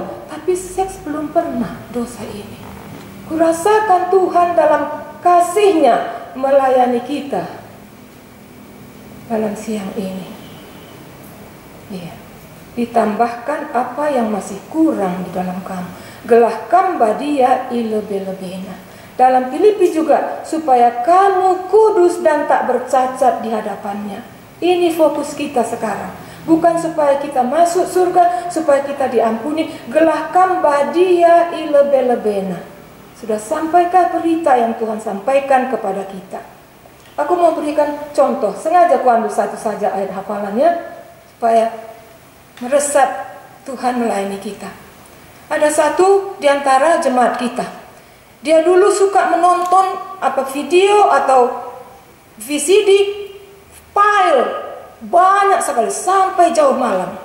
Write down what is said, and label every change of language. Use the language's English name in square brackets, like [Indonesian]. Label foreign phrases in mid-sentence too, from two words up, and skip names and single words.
[Indonesian] Tapi seks belum pernah dosa ini. Kurasakan Tuhan dalam kasih-Nya melayani kita dalam siang ini. Iya. Ditambahkan apa yang masih kurang di dalam kamu. [Batak Karo] Gelah kamba dia ilebe-lebena. [Indonesian] Dalam Filipi juga, supaya kamu kudus dan tak bercacat di hadapannya. Ini fokus kita sekarang. Bukan supaya kita masuk surga, supaya kita diampuni. [Batak Karo] Gelah kamba dia ilebe-lebena. [Indonesian] Sudah sampaikah berita yang Tuhan sampaikan kepada kita? Aku mau berikan contoh. Sengaja aku ambil satu saja ayat hafalannya, supaya meresap Tuhan melayani kita. Ada satu di antara jemaat kita. Dia dulu suka menonton video atau VCD file banyak sekali sampai jauh malam.